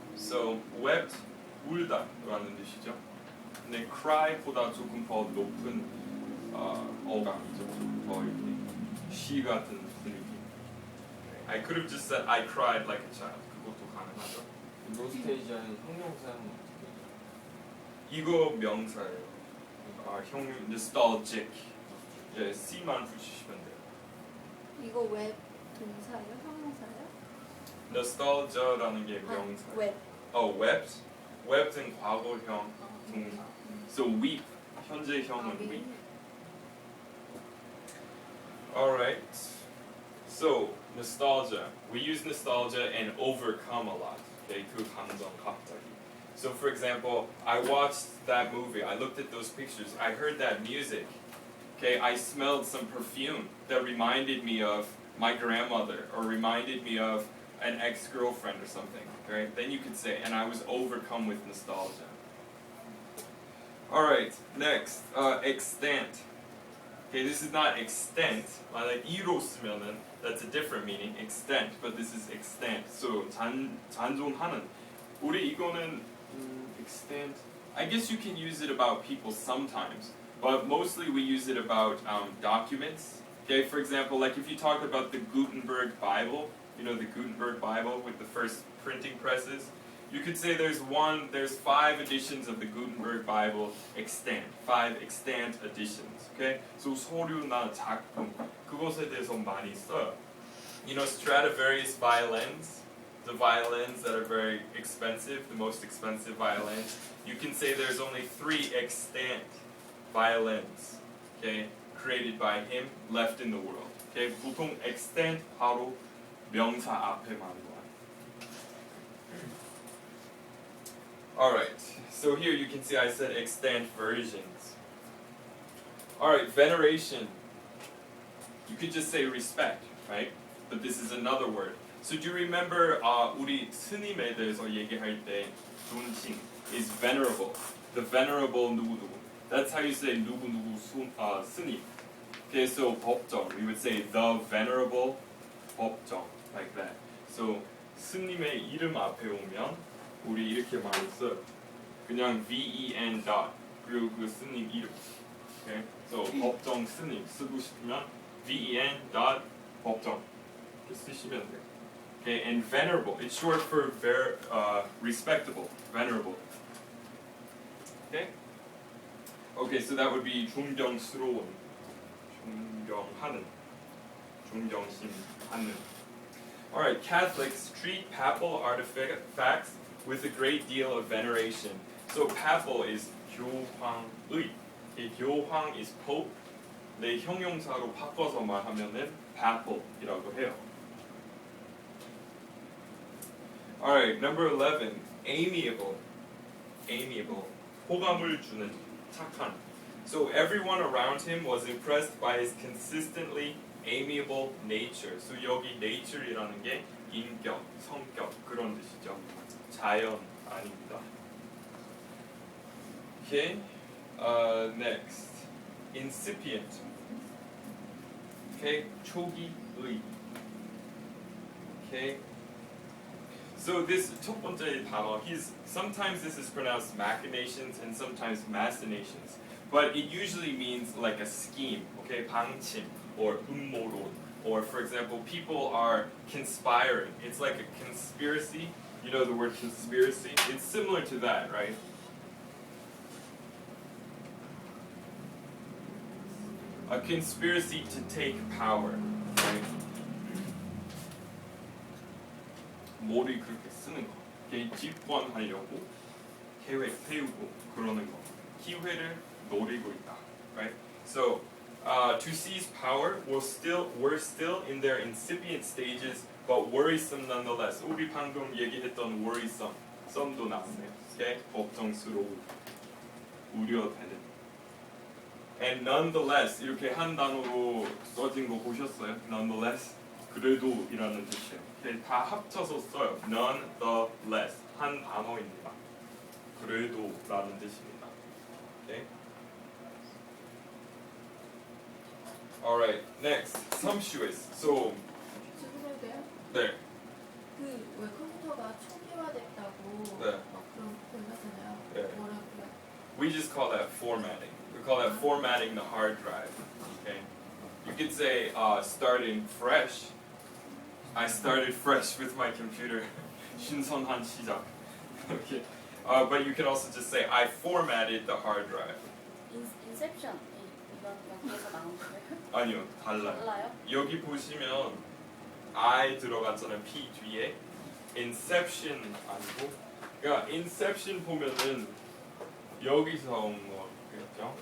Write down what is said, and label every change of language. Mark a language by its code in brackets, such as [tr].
[ko] So wept, 울다라는 뜻이죠. 근데 cry보다 조금 더 높은 어감이죠. 더 이렇게 시 같은 분위기. [en] I could have just said I cried like a child. [ko] 그것도 가능하죠. 노스테이지아의 형용사형은 이거 명사예요. nostalgic. 예, C만 붙이시면 돼요. 이거 왜 동사예요? 형용사예요? nostalgia라는 게 명사예요. 왜? [en] wept. [ko] wept은 과거형 동사. [en] So weep, 현재형은 weep. Alright. So nostalgia. We use nostalgia and overcome a lot. [ko] Okay, 그 감정 갑자기. [en] So for example, I watched that movie. I looked at those pictures. I heard that music. Okay, I smelled some perfume that reminded me of my grandmother or reminded me of an ex-girlfriend or something. Right? Then you could say, and I was overcome with nostalgia. All right, next, extent. Okay, this is not extent. [ko] 만약 이로 쓰면은 [en] that's a different meaning, extent. But this is extent. So 잔존하는. [ko] 우리 이거는 extent. [en] I guess you can use it about people sometimes, but mostly we use it about documents. Okay, for example, like if you talk about the Gutenberg Bible, you know the Gutenberg Bible with the first printing presses. You could say there's 5 editions of the Gutenberg Bible extant, 5 extant editions. [ko] Okay, so 서류나 작품 그것에 대해서 많이 써요. [en] You know Stradivarius violins, the violins that are very expensive, the most expensive violins. You can say there's only 3 extant violins, okay, created by him, left in the world. [ko] Okay, 보통 extant 바로 명사 앞에 많이 와요. [en] Alright, so here you can see I said extant versions. Alright, veneration. You could just say respect, right? But this is another word. So do you remember [ko] 우리 스님에 대해서 얘기할 때 존칭 [en] is venerable. The venerable 누구누구. That's how you say 누구누구 스님. Okay, so 법정. We would say the venerable 법정, like that. [ko] So 스님의 이름 앞에 오면 우리 이렇게 많이 써요. 그냥 ven dot 그리고 그 스님 이름. Okay, so 법정 스님 쓰고 싶으면 ven dot 법정 이렇게 쓰시면 돼요. [en] Okay, and venerable. It's short for respectable, venerable. Okay. Okay, so that would be [ko] 존경스러운, 존경하는, 존경심하는. [en] All right, Catholics treat papal artifacts with a great deal of veneration. So papal is 교황의. 교황 is pope. [ko] 내 형용사로 바꿔서 말하면은 papal이라고 해요. [en] All right, number 11, amiable. Amiable. [ko] 호감을 주는, 착한. [en] So everyone around him was impressed by his consistently amiable nature. [ko] So 여기 nature이라는 게 인격, 성격 그런 뜻이죠. 자연 아닙니다. [en] Okay. Next, incipient. [ko] Okay, 초기의. Okay. [en] So this 첫 번째 단어, sometimes this is pronounced machinations and sometimes machinations, but it usually means like a scheme, okay, 방침 or 음모론, or for example, people are conspiring. It's like a conspiracy. You know the word conspiracy? It's similar to that, right? A conspiracy to take power, right? [ko] 뭐를 그렇게 쓰는 거. 집권하려고 계획 세우고 그러는 거. 기회를 노리고 있다, [en] right? So to seize power, we're still in their incipient stages, but worrisome nonetheless. [ko] 우리 방금 얘기했던 worrisome, some도 나왔네요. Okay? 걱정스러운, 우려되는. And nonetheless 이렇게 한 단어로 써진 거 보셨어요? Nonetheless, 그래도 이라는 뜻이에요. Okay? 다 합쳐서 써요. Nonetheless, 한 단어입니다. 그래도 라는 뜻입니다. Okay? [en] Alright, next, sumptuous. So, [ko] 죄송해요. 네, 그왜 컴퓨터가 초기화됐다고 네. 막 그런 표현하잖아요. 네. 뭐라고요? [en] we just call that formatting. We call that formatting the hard drive. Okay, you could say starting fresh. I started fresh with my computer. [ko] 신선한 시작. [en] Okay, but you can also just say I formatted the hard drive. [ko] 인셉션 이건 여기에서 나온 거예요? 아니요, 달라요. 달라요? 여기 보시면 I 들어갔잖아요. P 뒤에 Inception 아니고, 그러니까 Inception 보면은 여기서 온 거겠죠.